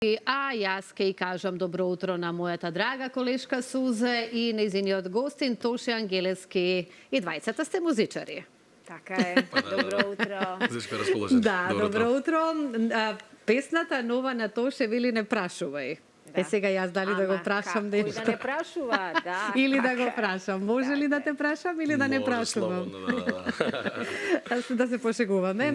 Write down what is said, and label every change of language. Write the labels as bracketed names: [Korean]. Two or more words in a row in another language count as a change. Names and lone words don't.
[Macedonian] А јас кај кажем добро утро на мојата драга колешка Сузе и неизиниот гостин Тоши Ангелески и 20 сте музичари. Така е. Добро утро. Зашко расположен. Да, добро утро. Песната нова на Тоше вели не прашувај. Да. Сега јас дали да го прашам Кој нешто? да не прашува, да. Или да го прашам. Може ли да те прашам или да не прашувам? Да се пошегуваме.